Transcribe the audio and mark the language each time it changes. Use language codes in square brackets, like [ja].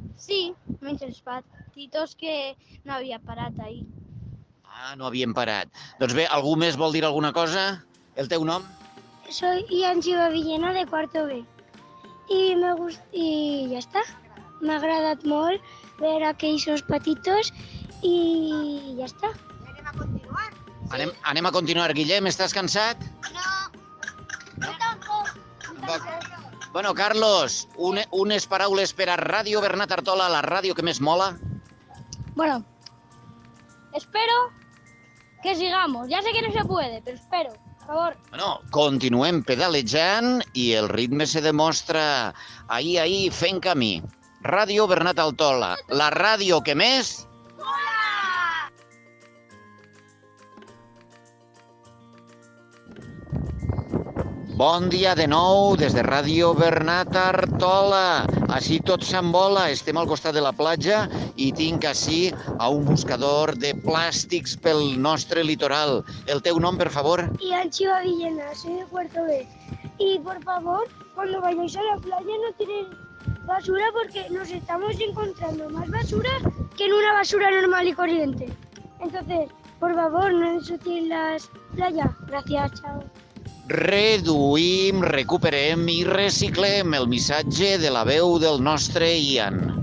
[ca] Sí, menys els patitos que no havia parat ahir. Ah, no havien parat. Doncs bé, algú més vol dir alguna cosa? El teu nom? [es] Soy Ianchiva Villena, de cuarto B. Y ya está. [ca] M'ha agradat molt ver aquells patitos i ja està. Anem a continuar. Guillem, estàs cansat? No tampoc. Bueno, Carlos, unes paraules per a Ràdio Bernat Artola, la ràdio que més mola. [es] Bueno, espero que sigamos. Ya sé que no se puede, pero espero. Por favor. [ca] Bueno, continuem pedalejant i el ritme se demostra ahir fent camí. Ràdio Bernat Artola, la ràdio que més... Bon dia de nou des de Ràdio Bernat Artola. Així tot s'envola, estem al costat de la platja i tinc així a un buscador de plàstics pel nostre litoral. El teu nom, per favor? [es] Ianchiva Villena, soy de cuarto B. Y por favor, cuando vayáis a la playa no tiréis basura porque nos estamos encontrando más basura que en una basura normal y corriente. Entonces, por favor, no ensucien las playas. Gracias, chao. [ca] Reduïm, recuperem i reciclem el missatge de la veu del nostre Ian.